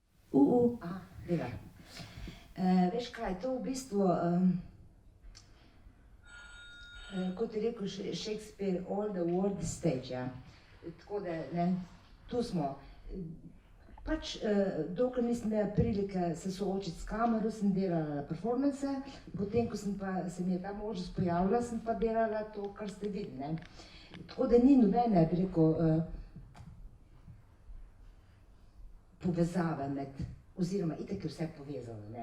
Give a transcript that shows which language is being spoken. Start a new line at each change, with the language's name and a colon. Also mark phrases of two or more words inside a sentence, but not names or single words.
Slovenian: Dela. Veš kaj, to v bistvu, kot je rekel Shakespeare,
English: all the world is stage,
Slovenian: ja. Tako da, ne, tu smo. Pač, dokler nisem imela prilike se soočiti s kamero, sem delala performance, potem, ko se mi je ta možnost pojavila, sem pa delala to, kar ste videli, ne. Tako da ni nobene, bi rekel, povezave med, oziroma itak je vse povezano, ne.